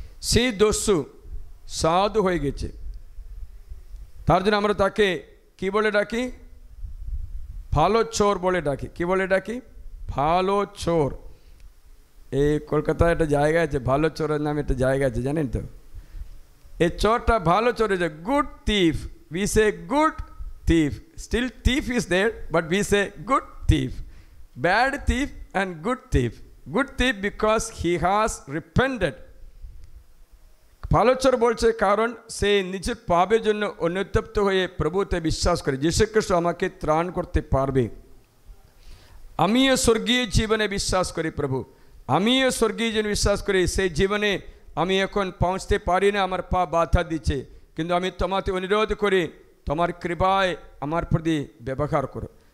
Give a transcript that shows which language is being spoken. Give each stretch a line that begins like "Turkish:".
Bangla: সেই দস্যু সাধু হয়ে গেছে, তার জন্য আমরা তাকে কি বলে ডাকি? ভালো চোর বলে ডাকি। কি বলে ডাকি? ভালো চোর। এই কলকাতায় একটা জায়গা আছে, ভালো চোরের নামে একটা জায়গা আছে, জানেন তো? এই চোরটা ভালো চোর আছে,
English: Good thief. We say good thief. Still thief is there, but we say good thief. Bad thief and good thief. Good thief because he has repented.
Bangla: ভালো চোর বলছে কারণ সে নিজের পাপের জন্য অনুতপ্ত হয়ে প্রভুতে বিশ্বাস করে, যীশু খ্রিস্ট আমাকে ত্রাণ করতে পারবে। আমিও স্বর্গীয় জীবনে বিশ্বাস করি প্রভু, আমিও স্বর্গীয় জীবনে বিশ্বাস করি। সেই জীবনে আমি এখন পৌঁছতে পারি না, আমার পা বাধা দিচ্ছে, কিন্তু আমি তোমাকে অনুরোধ করি তোমার কৃপায় আমার প্রতি ব্যবহার করো।